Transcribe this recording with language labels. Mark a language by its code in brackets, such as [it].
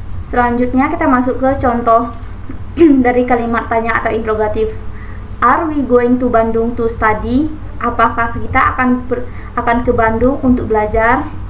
[id] Selanjutnya kita masuk ke contoh dari kalimat tanya atau interrogatif. [en] Are we going to Bandung to study? [id] Apakah kita akan ke Bandung untuk belajar?